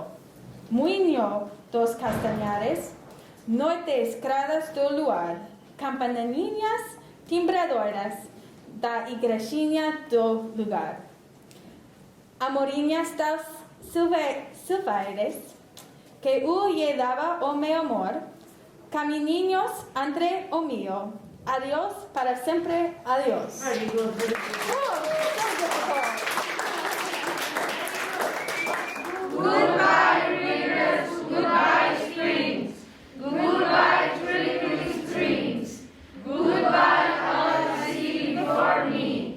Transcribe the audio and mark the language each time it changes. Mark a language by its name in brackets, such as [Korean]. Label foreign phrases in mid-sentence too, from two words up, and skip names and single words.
[Galician] Moinho dos castanhares, noites claras do luar, campainhas timbradoras da igrejinha do lugar. Amorinhas das silvares, que lhe dava o meu amor, caminhinhos entre o meu. Adiós para sempre, adiós. [English] Goodbye, rivers. Goodbye, springs. Goodbye, trickling streams. Goodbye, all I see before me.